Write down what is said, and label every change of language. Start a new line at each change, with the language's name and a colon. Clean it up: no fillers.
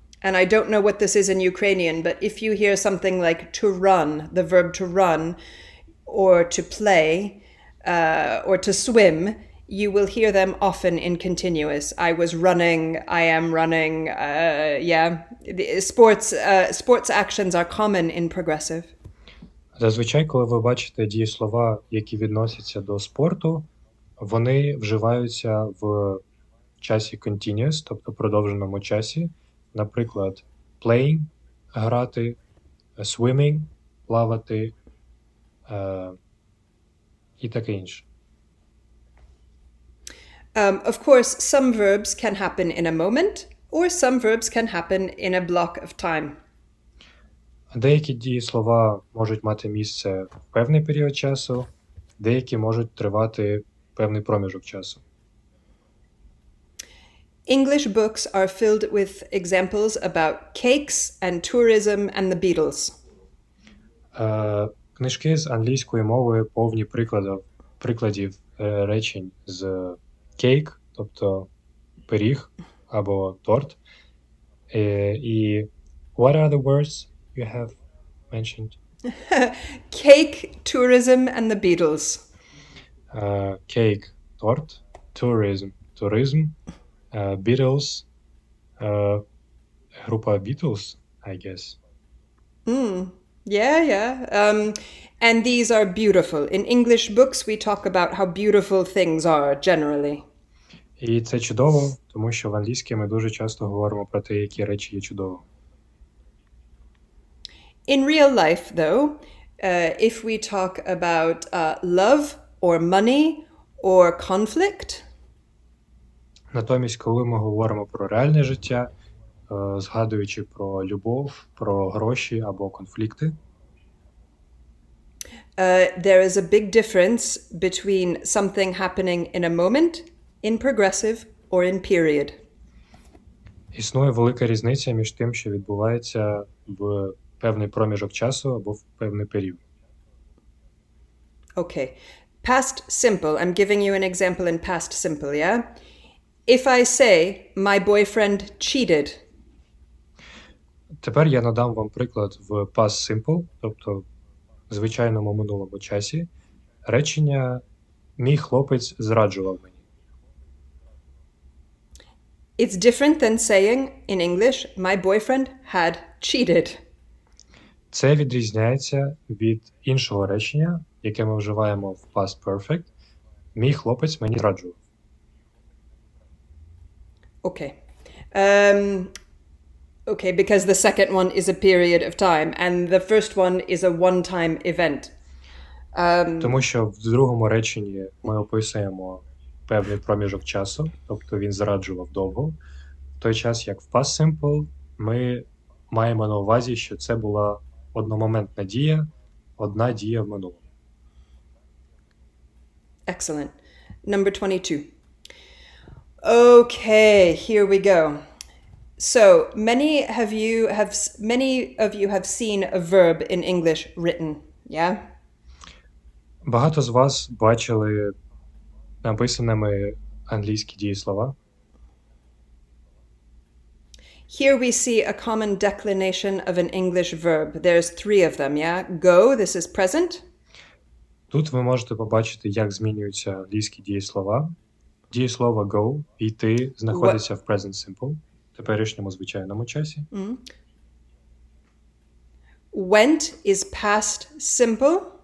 English: And I don't know what this is in Ukrainian, but if you hear something like to run, the verb to run, or to play, or to swim, you will hear them often in continuous. I was running, I am running, yeah. Sports actions are common in progressive.
Ukrainian: Зазвичай, коли ви бачите дієслова, які відносяться до спорту, вони вживаються в часі continuous, тобто продовженому часі. Наприклад, playing – грати, swimming – плавати і таке інше.
English: Of course, some verbs can happen in a moment, or some verbs can happen in a block of time.
Ukrainian: Деякі дієслова можуть мати місце в певний період часу, деякі можуть тривати певний проміжок часу.
English: English books are filled with examples about cakes and tourism and the Beatles.
Ukrainian: Книжки з англійської мови повні прикладів речень з cake, тобто пиріг або торт.
English: І what are the words you have mentioned? Cake, tourism and the Beatles.
Ukrainian: Cake – торт, tourism – туризм, Beatles – група Beatles,
English: I guess. Yeah. And these are beautiful. In English books, we talk about how beautiful things are generally.
Ukrainian: І це чудово, тому що в англійській ми дуже часто говоримо про те, які речі є чудовими.
English: In real life, though, if we talk about love or money or conflict,
Ukrainian: Натомість, коли ми говоримо про реальне життя, згадуючи про любов, про гроші або конфлікти,
English: there is a big difference between something happening in a moment, in progressive, or in period.
Ukrainian: існує велика різниця між тим, що відбувається в певний проміжок часу або в певний період.
English: Okay. Past simple. I'm giving you an example in past simple, yeah? If I say, my boyfriend cheated,
Ukrainian: Тепер я надам вам приклад в past simple, тобто в звичайному минулому часі. Речення «Мій хлопець зраджував мені».
English: it's different than saying, in English, my boyfriend had cheated.
Ukrainian: Це відрізняється від іншого речення, яке ми вживаємо в past perfect. «Мій хлопець мені зраджував».
English: Okay. Okay, because the second one is a period of time and the first one is a one-time event.
Ukrainian: Тому що в другому реченні ми описуємо певний проміжок часу, тобто він зраджував довго. В той час, як в past simple, ми маємо на увазі, що це була одномоментна дія, одна дія в минулому.
English: Excellent. Number 22. Okay, here we go. So, many of you have seen a verb in English written, yeah?
Ukrainian: Багато з вас бачили написаними англійські дієслова.
English: Here we see a common declination of an English verb. There's 3 of them, yeah? Go, this is present.
Ukrainian: Тут ви можете побачити, як змінюються англійські дієслова. Дієслово go, йти, знаходиться в present simple, теперішньому звичайному часі.
English: Went is past simple.